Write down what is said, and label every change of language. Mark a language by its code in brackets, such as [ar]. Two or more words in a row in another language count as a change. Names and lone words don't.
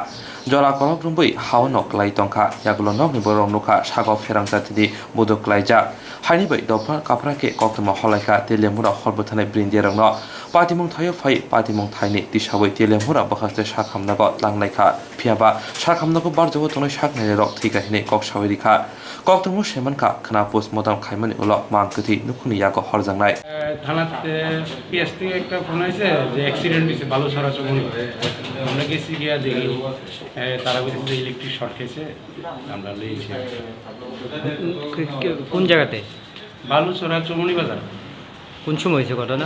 [trp] Jora kolok rumbai hawanok lai tongka yagulo nokni borong nuka sago Pherang Chati budok laija haini bai dopra kaprake koktuma holaika Teliamura horbuthane brindirangno patimung thayo phai patimung thaini tisabai Teliamura bakhaste sakhamnago langlaika phiaba sakhamnago barjogo tonai saknai rok thika hine koksabai dikha koktumu semanka khana postmortem khaimani ulo mangkuthi nukhuni yago horjangnai [bn] থানাতে পিএস থেকে একটা ফোন আছে যে অ্যাক্সিডেন্ট হয়েছে বালু ছড়া চমনি আমরা গেছি গিয়া দেখি তারা বলছে [en] electric short [bn] খেয়েছে আমরা লিয়েছি কোন জায়গাতে বালু ছড়া চমনি বাজার কোন সময় হয়েছে ঘটনা